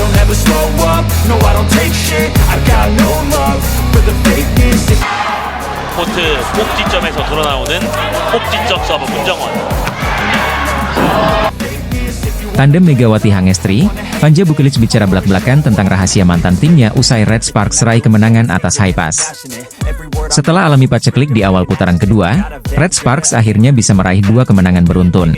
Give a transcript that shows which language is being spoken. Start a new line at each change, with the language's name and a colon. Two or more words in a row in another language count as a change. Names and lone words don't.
English: never slow up, no I don't take shit. I got no love for the fakeness.
Korean: 코트 꼭지점에서 돌아나오는 꼭지점 서브 문정원.
Indonesian: Tandem Megawati Hangestri, Vanja Bukilic bicara belak-belakan tentang rahasia mantan timnya usai Red Sparks raih kemenangan atas Haipas. Setelah alami paceklik di awal putaran kedua, Red Sparks akhirnya bisa meraih 2 kemenangan beruntun.